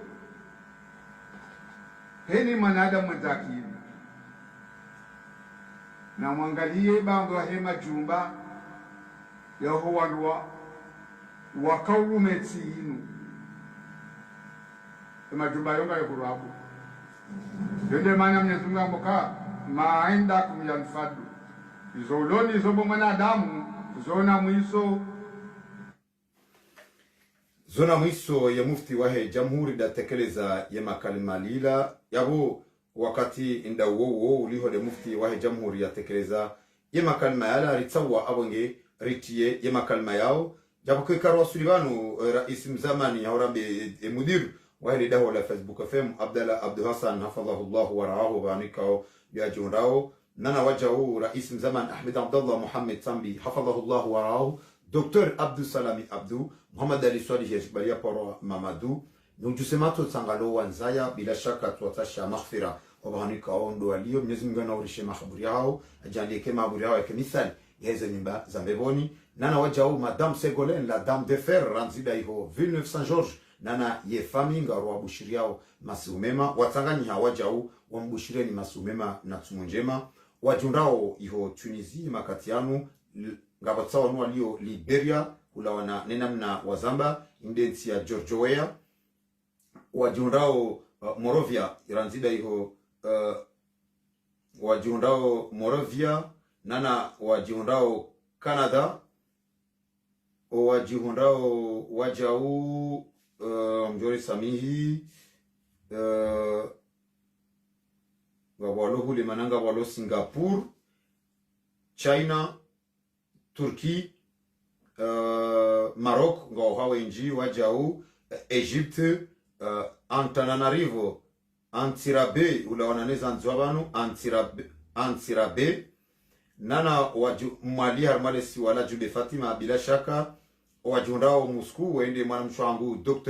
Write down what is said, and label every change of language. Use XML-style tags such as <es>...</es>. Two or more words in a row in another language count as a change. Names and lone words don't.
<zdj>heni mwanadamu mwenzaki na mwangalie bango hema jumba yaho wanwa wakawumeti inu majumba yonga yakurabu yende mana Mwenyezi Mungu amboka maenda kumyanfadu izo uloni izo mwanadamu zona mwiso ya mufti wahe jamhuri datekeleza ya makalima lila yabo wakati inda uwo uliho de mufti wahe jamhuri yatekeleza ya makalima yala ritsawa abonge ritiye ya makalima yao jabo ke karwa sulivanu rais mzamani haurambe mudir wahe daho la Facebook FM Abdallah Abdul Hassan</zdj> <ar>حفظه الله ورعاه</ar> <zdj>banikao ya junrao nana wajao rais mzamani Ahmed Abdullah Muhammad Sambi</zdj> <ar>حفظه الله ورعاه</ar> <zdj>Dr. Abdul Salami Abdu Muhammad Ali Swali Yashbalia Poro Mamadou nujusemato tsangalo wanzaya bila shaka tuatasha maghfira wabahanika ondo alio Mwenyezi Mungu anaurishe makaburi yao ajandike makaburi yao yake mithali yeze nyumba za mbeboni nana wajao Madame Ségolène</zdj> <fr>la dame de fer</fr> <zdj>ranzida iho Villeneuve Saint-Georges nana ye famille ngaro wabushiri yao masumema watangani hawajao wambushireni masumema na tumunjema wajundao iho Tunisie makatianu ngabatsawa no alio Liberia ulawana nenamna wazamba indensi ya George Weah wajundao Morovia iranzida iho wajundao Morovia nana wajundao Canada wajundao wajau mjori samihi walo hule mananga walo Singapore China Turki Maroc ngao hawenji wajau Egypte Antananarivo Antirabe ulawananeza nzwabanu Antirabe nana waju mwali harmalesi wala jube Fatima bila shaka wajundao Moscow wende mwana mshwangu Dr.</zdj>